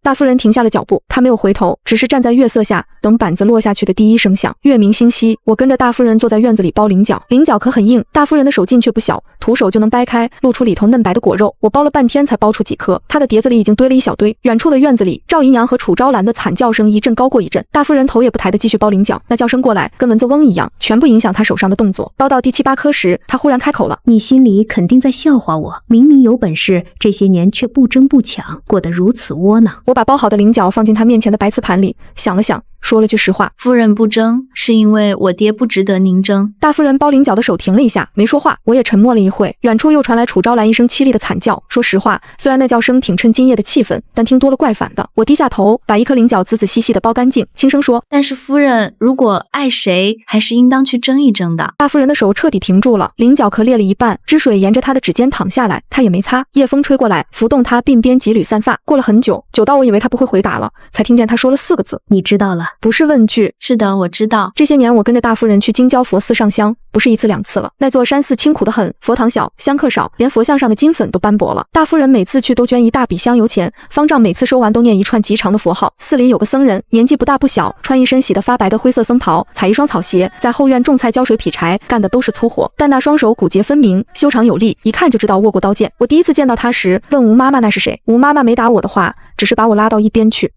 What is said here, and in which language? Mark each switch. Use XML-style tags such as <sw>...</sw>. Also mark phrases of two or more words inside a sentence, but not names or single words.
<zh>大夫人停下了腳步，她沒有回頭，只是站在月色下，等板子落下去的第一聲響。月明星稀，我跟着大夫人坐在院子裡包菱角，菱角可很硬，大夫人的手劲卻不小，徒手就能掰開，露出裡頭嫩白的果肉。我包了半天才包出幾顆，她的碟子裡已經堆了一小堆。遠處的院子裡，趙姨娘和楚昭蘭的慘叫聲一陣高過一陣，大夫人頭也不抬地繼續包菱角，那叫聲過來跟蚊子嗡一樣，全部影響她手上的動作。包到第7、8顆時，她忽然開口了：“ 你心裡肯定在笑話我，明明有本事，這些年卻不爭不搶，過得如此窩囊。” 我把包好的菱角放進她面前的白瓷盤裡，想了想，說了句實話：“ 夫人不爭，是因為我爹不值得您爭。” 大夫人包菱角的手停了一下，沒說話。我也沉默了一會，遠處又傳來楚昭蘭一聲淒厲的慘叫。說實話，雖然那叫聲挺襯今夜的氣氛，但聽多了怪煩的。我低下頭，把1顆菱角仔仔細細的包乾淨，輕聲說：“ 但是夫人，如果愛誰，還是應當去爭一爭的。” 大夫人的手徹底停住了，菱角殼裂了一半，汁水沿着她的指尖淌下來，她也沒擦。夜風吹過來，拂動她鬢邊幾縷散髮。過了很久，久到我以為她不會回答了，才聽見她說了4個字：“ 你知道了。” 不是問句。是的，我知道。這些年我跟着大夫人去京郊佛寺上香，不是1次2次了。那座山寺清苦得很，佛堂小，香客少，連佛像上的金粉都斑駁了。大夫人每次去都捐一大筆香油錢，方丈每次收完都念一串極長的佛號。寺裡有個僧人，年紀不大不小，穿一身洗得發白的灰色僧袍，踩一雙草鞋，在後院種菜澆水劈柴，幹的都是粗活，但那雙手骨節分明，修長有力，一看就知道握過刀劍。我第一次見到他時，問吳媽媽那是誰，吳媽媽沒打我的話，只是把我拉到一邊去。</zh>